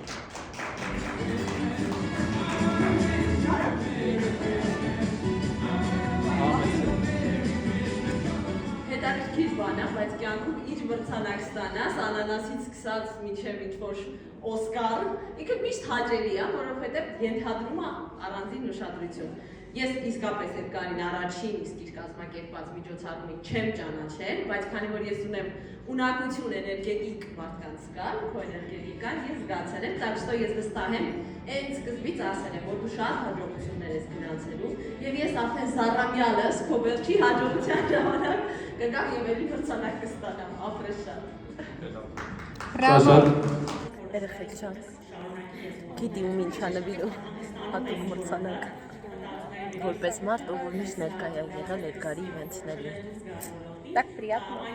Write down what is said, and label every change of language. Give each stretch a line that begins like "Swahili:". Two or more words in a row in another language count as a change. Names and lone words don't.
Armenian: Հետաքրքիր բան է, բայց կյանքում իր մրցանակ ստանաս, անանասից սկսած մինչև ինչ-որ Օսկար, ինքը միշտ հաճելի է, որովհետև ենթադրում է առանձին ուշադրություն։ Ես իսկապես այդ Կարին առաջին իսկ իր կազմակերպած միջոցառումից չեմ ճանաչել, բայց քանի որ ես ունեմ ունակություն էներգետիկ մարդկանց կար, քո էներգետիկան ես զգացել եմ,
Russian: так что
Armenian: ես վստահ եմ, այն սկզբից ասել եմ, որ դու շատ հաջողություններ ես գնացելու, եւ ես արդեն զառամյալս քո վերջի հաջողության ժամանակ կգամ եւ ելի մրցանակ կստանամ, ապրես շատ։ Բրավո։ Երեխեք ջան։ Գիտի ում ինչա նվիրում, հատուկ մրցանակ։ Որպես մարդ, ով միշտ ներկայ է եղել Էդգարի իվենթներին։
Russian: Так приятно։